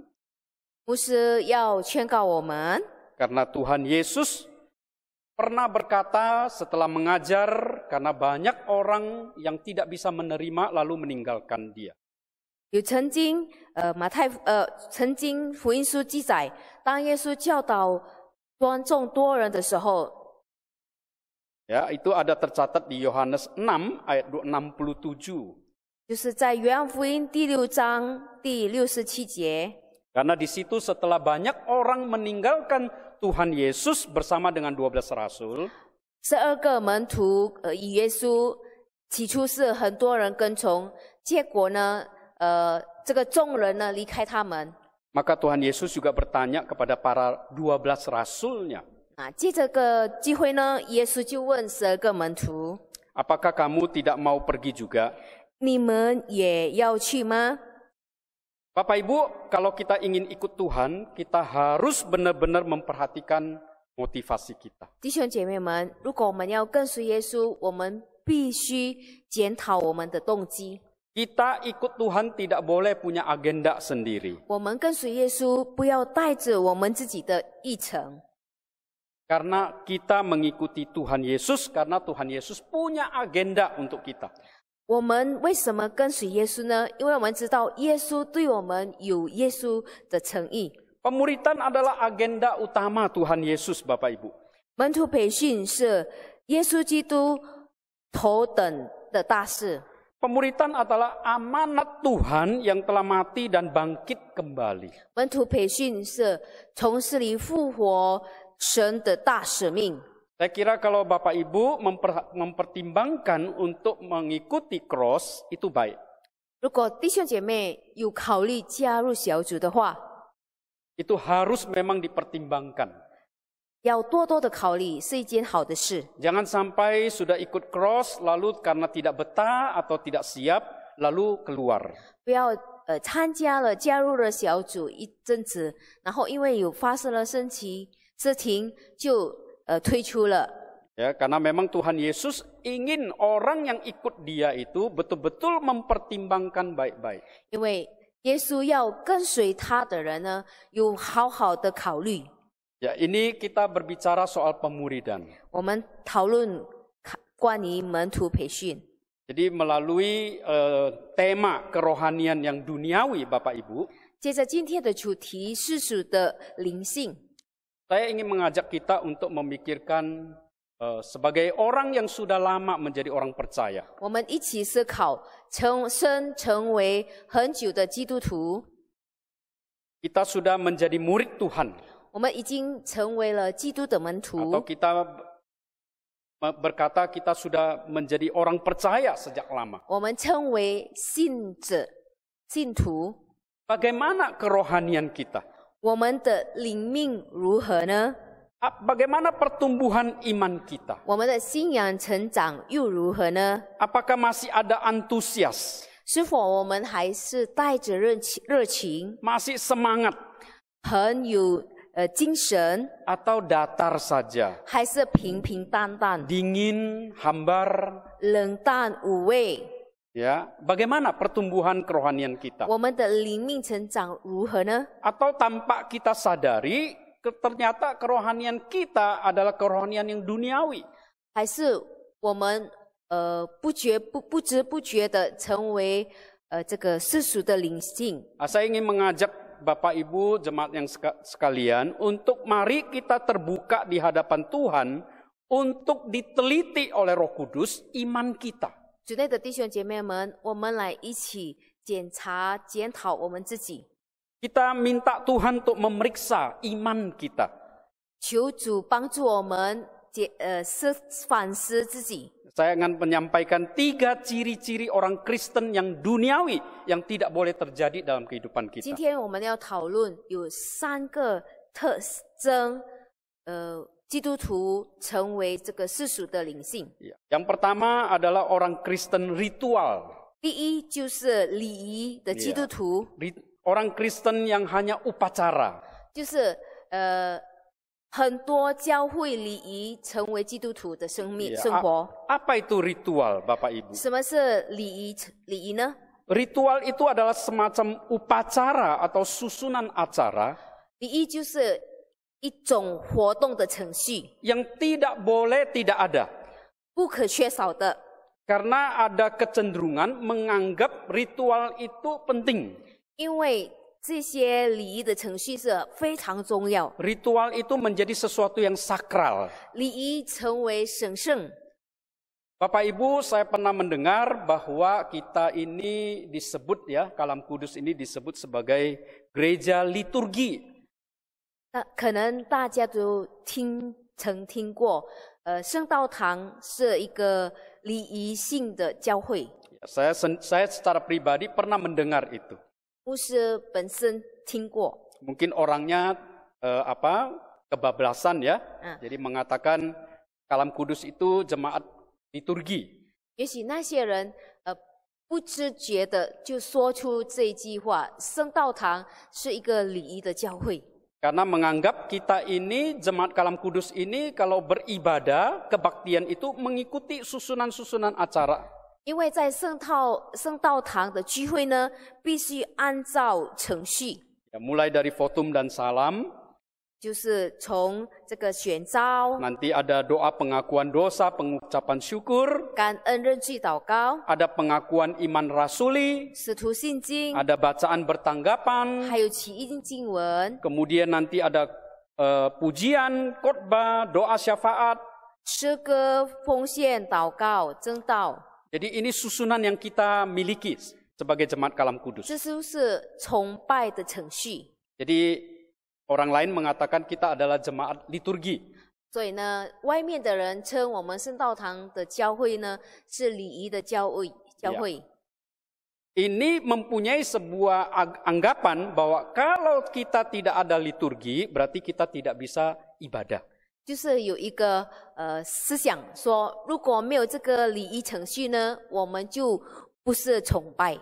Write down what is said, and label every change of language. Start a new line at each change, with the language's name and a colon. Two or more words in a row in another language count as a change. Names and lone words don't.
Chinese: 牧师要劝告我们，
Indonesian: Karena Tuhan Yesus pernah berkata setelah mengajar, karena banyak orang yang tidak bisa menerima lalu meninggalkan Dia.
Chinese: 有曾经曾经福音书记载，当耶稣教导众多人的时候，
Indonesian: Ya, itu ada tercatat di Yohanes 6 ayat 67.
Chinese: 就是在约翰福音第6章第67节。
Indonesian: Karena di situ setelah banyak orang meninggalkan Tuhan Yesus bersama dengan 12 rasul,
Chinese: 12 个门徒以耶稣，起初是很多人跟从，结果呢，这个众人呢离开他们。
Indonesian: maka Tuhan Yesus juga bertanya kepada para 12 rasulnya,
Chinese: 借这个机会呢，耶稣就问12个门徒：
Indonesian: apakah kamu tidak mau pergi juga?
Chinese: 你们也要去吗？
Indonesian: Bapak Ibu, kalau kita ingin ikut Tuhan, kita harus benar-benar memperhatikan motivasi kita.
Chinese: 弟兄姐妹们，如果我们要跟随耶稣，我们必须检讨我们的动机。
Indonesian: Kita ikut Tuhan tidak boleh punya agenda sendiri.
Chinese: 我们跟随耶稣，不要带着我们自己的议程。
Indonesian: Karena kita mengikuti Tuhan Yesus, karena Tuhan Yesus punya agenda untuk kita.
Chinese: 我们为什么跟随耶稣呢？因为我们知道耶稣对我们有耶稣的诚意。
Indonesian: Pemuridan adalah agenda utama Tuhan Yesus, Bapak Ibu.
Chinese: 门徒培训是耶稣基督头等的大事。
Indonesian: Pemuritan adalah amanat Tuhan yang telah mati dan bangkit kembali.
Chinese: 门徒培训是从死里复活神的大使命。
Indonesian: Saya kira kalau Bapak Ibu mempertimbangkan untuk mengikuti cross itu baik.
Chinese: 如果弟兄姐妹有考虑加入小组的话，
Indonesian: Itu harus memang dipertimbangkan.
Chinese: 要多多的考虑是一件好的事。
Indonesian: Jangan sampai sudah ikut cross lalu karena tidak betah atau tidak siap lalu keluar.
Chinese: 不要参加了加入了小组一阵子，然后因为有发生了事情就退出了。
Indonesian: Ya, karena memang Tuhan Yesus ingin orang yang ikut Dia itu betul-betul mempertimbangkan baik-baik.
Chinese: 因为耶稣要跟随他的人呢，有好好的考虑。
Indonesian: Ya, ini kita berbicara soal pemuridan.
Chinese: 我们讨论关于门徒培训。
Indonesian: Jadi melalui tema kerohanian yang duniawi, Bapak Ibu,
Chinese: 接着今天的主题世俗的灵性，
Indonesian: saya ingin mengajak kita untuk memikirkan sebagai orang yang sudah lama menjadi orang percaya.
Chinese: 我们一起思考成为很久的基督徒，
Indonesian: Kita sudah menjadi murid Tuhan.
Chinese: 我们已经成为了基督的门
Indonesian: Atau
Chinese: 徒，
Indonesian: kita berkata kita sudah menjadi orang percaya sejak lama.
Chinese: 我们称为信徒。
Indonesian: Bagaimana kerohanian kita?
Chinese: 我们的灵命如何呢？
Indonesian: Bagaimana pertumbuhan iman kita?
Chinese: 我们的信仰成长又如何呢？
Indonesian: Apakah masih ada antusias?
Chinese: 是否我们还是带着热情，
Indonesian: Masih semangat?
Chinese: 很有精神，
Indonesian: Atau datar saja?
Chinese: 还是平平淡淡、
Indonesian: Dingin, hambar?
Chinese: 冷淡无味？
Indonesian: Ya, bagaimana pertumbuhan kerohanian kita?
Chinese: 我们的灵命成长如何呢？
Indonesian: Atau tanpa kita sadari, ternyata kerohanian kita adalah kerohanian yang duniawi.
Chinese: 还是我们不知不觉的成为这个世俗的灵性？
Indonesian: Saya ingin mengajak Bapak Ibu jemaat yang sekalian untuk mari kita terbuka di hadapan Tuhan untuk diteliti oleh Roh Kudus iman kita.
Chinese: 主内的弟兄姐妹们，我们来一起检讨我们自己，
Indonesian: Kita minta Tuhan untuk memeriksa iman kita.
Chinese: 求主帮助我们反思自己。
Indonesian: Saya akan menyampaikan 3 ciri-ciri orang Kristen yang duniawi yang tidak boleh terjadi dalam kehidupan
Chinese: 今
Indonesian: kita.
Chinese: 天我们要讨论有3个特征，基督徒成为这个世俗的灵性。
Indonesian: Yang pertama adalah orang Kristen ritual.
Chinese: 第一就是礼仪的基督徒，
Indonesian: Orang Kristen yang hanya upacara.
Chinese: 就是很多教会礼仪成为基督徒的生活。
Indonesian: Apa itu ritual, Bapak Ibu?
Chinese: 什么是礼仪呢？
Indonesian: Ritual itu adalah semacam upacara atau susunan acara
Chinese: 礼仪就是一种活动的程序，
Indonesian: yang tidak boleh tidak ada.
Chinese: 不可缺少的。
Indonesian: Karena ada kecenderungan menganggap ritual itu penting.
Chinese: 因为这些礼仪的程序是非常重要，
Indonesian: Ritual itu menjadi sesuatu yang sakral.
Chinese: 礼仪成为神圣。
Indonesian: Bapak Ibu, saya pernah mendengar bahwa kita ini disebut Kalam Kudus ini disebut sebagai gereja liturgi.
Chinese: 可能大家都曾听过，圣道堂是一个礼仪性的教会。
Indonesian: Saya secara pribadi pernah mendengar itu.
Chinese: 牧师本身听过，
Indonesian: Mungkin orangnya kebablasan ya. Jadi mengatakan Kalam Kudus itu jemaat liturgi.
Chinese: 也许那些人不知觉的就说出这一句话：圣道堂是一个礼仪的教会。
Indonesian: Karena menganggap kita ini, jemaat Kalam Kudus ini, kalau beribadah, kebaktian itu mengikuti susunan-susunan acara.
Chinese: 因为在圣道堂的聚会呢，必须按照程序，
Indonesian: Mulai dari votum dan salam,
Chinese: 就是从这个选召、
Indonesian: nanti ada doa pengakuan dosa, pengucapan syukur,
Chinese: 感恩认罪祷告、
Indonesian: ada pengakuan iman rasuli,
Chinese: 使徒信经，
Indonesian: ada bacaan bertanggapan,
Chinese: 还有起印经文，
Indonesian: kemudian nanti ada pujian, khotbah, doa syafaat,
Chinese: 诗歌、奉献、祷告、争道，
Indonesian: Jadi ini susunan yang kita miliki sebagai jemaat Kalam Kudus.
Chinese: 这都是崇拜的程序。
Indonesian: Jadi orang lain mengatakan kita adalah jemaat liturgi.
Chinese: 所以呢，外面的人称我们圣道堂的教会呢是礼仪的教会。
Indonesian: Ini mempunyai sebuah anggapan bahwa kalau kita tidak ada liturgi, berarti kita tidak bisa ibadah.
Chinese: 就是有一个思想说，如果没有这个礼仪程序呢，我们就不是崇拜。